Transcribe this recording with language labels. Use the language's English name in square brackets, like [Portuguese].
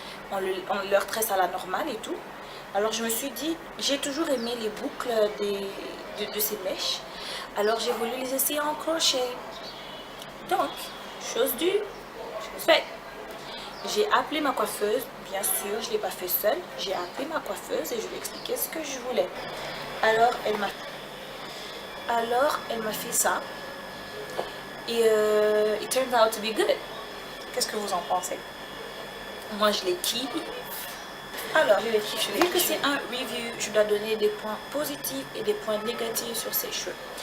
[French] On leur tresse à la normale et tout. Alors je me suis dit, j'ai toujours aimé les boucles de ces mèches. Alors j'ai voulu les essayer en crochet. Donc, chose due, chose faite. J'ai appelé ma coiffeuse, bien sûr, je ne l'ai pas fait seule. J'ai appelé ma coiffeuse et je lui ai expliqué ce que je voulais. Alors elle m'a fait ça. [English] Et it turned out to be good. [French] Qu'est-ce que vous en pensez? Moi je les kiffe. Alors, vu que c'est un review, je dois donner des points positifs et des points négatifs sur ces cheveux.